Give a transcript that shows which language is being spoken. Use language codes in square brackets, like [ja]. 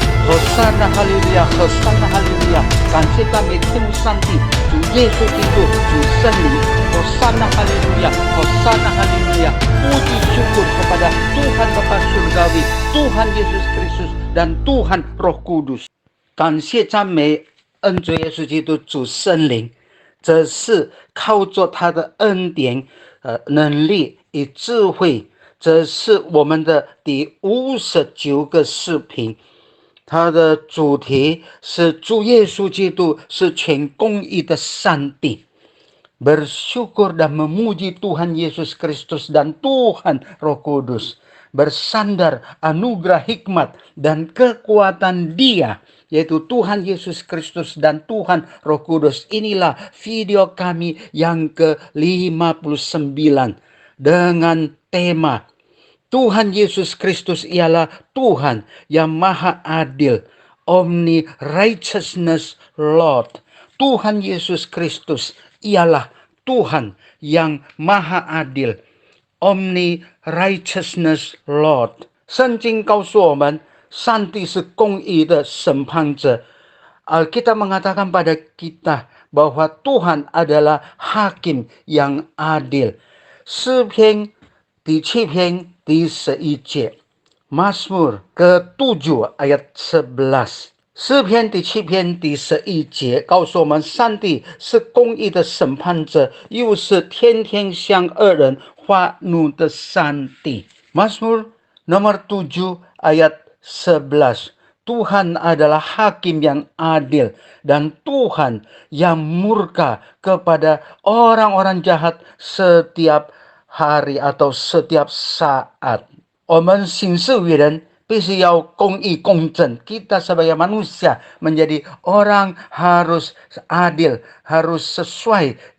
[id] Hosana Haleluya, Hosana Haleluya， [zh] 感谢赞美天父上帝，主耶稣基督，主圣灵， [id] Hosana Haleluya, Hosana Haleluya，puji syukur kepada Tuhan Bapa Surgawi, Tuhan Yesus Kristus dan Tuhan Roh Kudus。 [zh] 感谢赞美恩主耶稣基督，主圣灵，这是靠着他的恩典、能力与智慧。这是我们的第59个视频，它的主题是主耶稣基督是全公义的上帝。 [id] Bersyukur dan memuji Tuhan Yesus Kristus dan Tuhan Roh Kudus. Bersandar anugerah hikmat dan kekuatan Dia, yaitu Tuhan Yesus Kristus dan Tuhan Roh Kudus. Inilah video kami yang ke-59 dengan tema Tuhan Yesus Kristus ialah Tuhan yang maha adil, [en] Omni Righteousness Lord. [id] Tuhan Yesus Kristus ialah Tuhan yang maha adil, [en] Omni Righteousness Lord。 [zh] 圣经告诉我们，上帝是公义的审判者。 [id] Alkitab mengatakan pada kita bahwa Tuhan adalah hakim yang adil。 [zh] 诗篇第7篇第11节， [id] Mazmur ke-7 ayat 11。 [zh] 诗篇第7篇第11节告诉我们，上帝是公义的审判者，又是天天向恶人发怒的上帝。 [id] Mazmur nomor 7 ayat 11。 Tuhan adalah hakim yang adil dan Tuhan yang murka kepada orang-orang jahat setiap hari atau setiap saat。 [zh] 我们行事为人必须要公义公正。 [id] Kita sebagai manusia menjadi orang harus adil, harus sesuai.